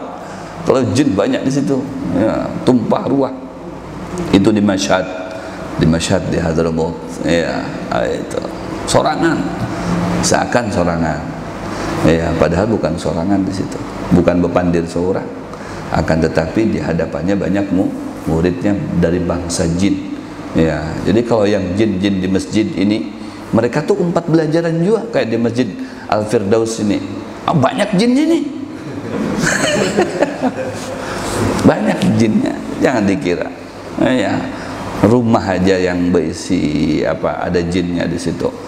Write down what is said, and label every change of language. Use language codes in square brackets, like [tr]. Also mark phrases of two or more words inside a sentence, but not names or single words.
[id] Kalau jin banyak di situ. Ya, tumpah ruah. Itu di Mashhad. Di Hadramaut. Ya, itu. [bjn] Sorangan. Seakan sorangan ya, padahal bukan sorangan di situ, bukan bepandir seorang, [id] akan tetapi di hadapannya banyak muridnya dari bangsa jin ya. [bjn] Jadi kalau yang jin-jin di masjid ini, mereka tuh umpat belajaran juga, kayak di masjid Al-Firdaus ini banyak jin ini. [id] Banyak jinnya, jangan dikira ya rumah aja yang berisi ada jinnya di situ.